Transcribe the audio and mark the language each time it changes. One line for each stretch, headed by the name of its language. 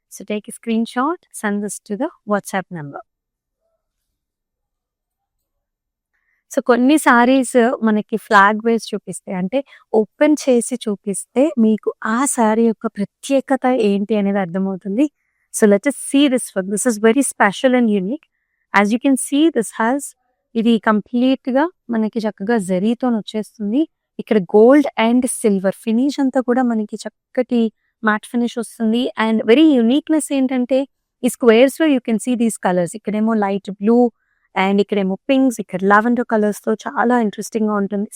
English: So take screenshot, send this to the WhatsApp number.
Telugu: So కొన్ని సారీస్ మనకి flag వేస్ చూపిస్తే, అంటే ఓపెన్ చేసి చూపిస్తే మీకు ఆ సారీ యొక్క ప్రత్యేకత ఏంటి అనేది అర్థమవుతుంది.
English: So let us see this one. This is very special and unique. As you can see,
Telugu: ఇది కంప్లీట్ గా మనకి చక్కగా జరీతో వచ్చేస్తుంది. ఇక్కడ గోల్డ్ అండ్ సిల్వర్ ఫినిష్ అంతా కూడా మనకి చక్కటి మ్యాట్ ఫినిష్ వస్తుంది. అండ్ వెరీ యూనిక్నెస్ ఏంటంటే ఈ స్క్వేర్స్ లో
English: You can see these colours.
Telugu: ఇక్కడేమో లైట్ బ్లూ అండ్ ఇక్కడేమో పింక్స్, ఇక్కడ లావెండర్ కలర్స్ తో చాలా ఇంట్రెస్టింగ్ గా ఉంటుంది.